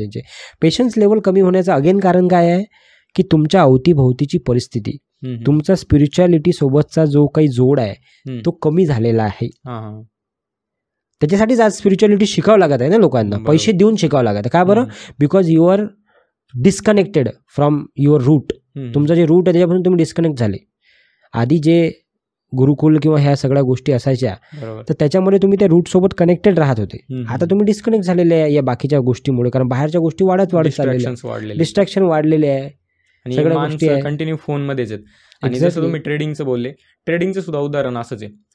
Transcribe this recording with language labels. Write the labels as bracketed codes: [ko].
[mr] त्यांचे patience level कमी होण्याचं अगेन कारण काय आहे की तुमच्या अवतीभोवतीची परिस्थिती, तुमचा स्पिरिच्युअलिटी सोबतचा जो काही जोड आहे तो कमी झालेला आहे. त्याच्यासाठीच आज स्पिरिच्युअलिटी शिकावं लागत आहे ना लोकांना, पैसे देऊन शिकावं लागत आहे. का बरं? [en] Because you are disconnected from your root. [mr] तुमचं जे रूट आहे त्याच्यापासून तुम्ही डिस्कनेक्ट झाले. आधी जे गुरुकुल किंवा ह्या सगळ्या गोष्टी असायच्या, तर त्याच्यामध्ये तुम्ही त्या रूट सोबत कनेक्टेड राहत होते. आता तुम्ही डिस्कनेक्ट झालेले आहे या बाकीच्या गोष्टीमुळे, कारण बाहेरच्या गोष्टी वाढत चाललेल्या, डिस्ट्रॅक्शन वाढलेले आहे, सगळ्या गोष्टी कंटिन्यू फोनमध्येच आहेत. आणि जसं तुम्ही ट्रेडिंगचं बोलले, ट्रेडिंगचं सुद्धा उदाहरण असंच आहे.